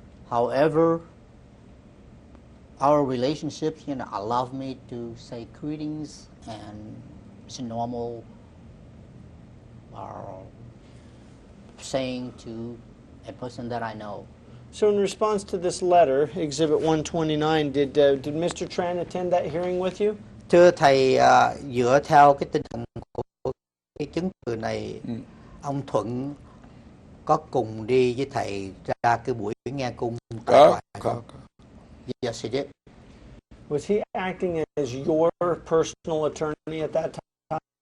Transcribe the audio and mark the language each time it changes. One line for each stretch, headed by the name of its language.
English: However, our relationships, allow me to say greetings and it's normal saying to a person that I know. So in response to this letter, Exhibit 129, did Mr. Tran attend that hearing with you?
Vietnamese: Thưa thầy, dựa theo cái tinh thần của cái chứng từ này, ông Thuận có cùng đi với thầy ra cái buổi nghe cung? Có.
English: Yes, he did. Was he acting as your personal attorney at that time?